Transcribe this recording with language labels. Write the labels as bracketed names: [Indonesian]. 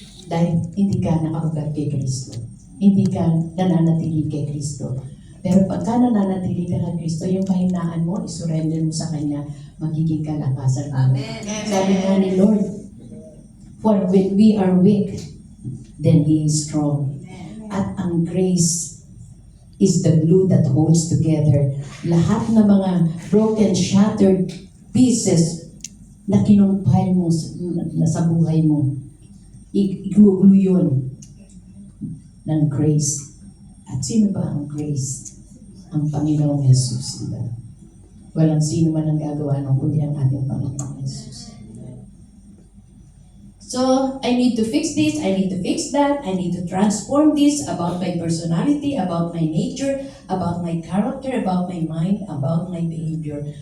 [Filipino] Dahil hindi ka nakaugat kay Kristo. Hindi ka nananatili kay Kristo. Pero pagka nananatili ka kay Kristo, yung kahinaan mo, isurrender mo sa Kanya, magiging kalakasan mo. [English] Amen. [Filipino] Sabi nga ni Lord, [English] for when we are weak, then He is strong. [Filipino] At ang [English] grace is the glue that holds together [Filipino] lahat ng mga [English] broken, shattered pieces [Filipino] na kinumpay mo na sa buhay mo. I-glue yun ng grace. At sino ba ang grace? Ang Panginoong Jesus, diba? Walang sino man ang gagawa ng kundi ang ating Panginoong Jesus. [English] So, I need to fix this, I need to fix that, I need to transform this about my personality, about my nature, about my character, about my mind, about my behavior.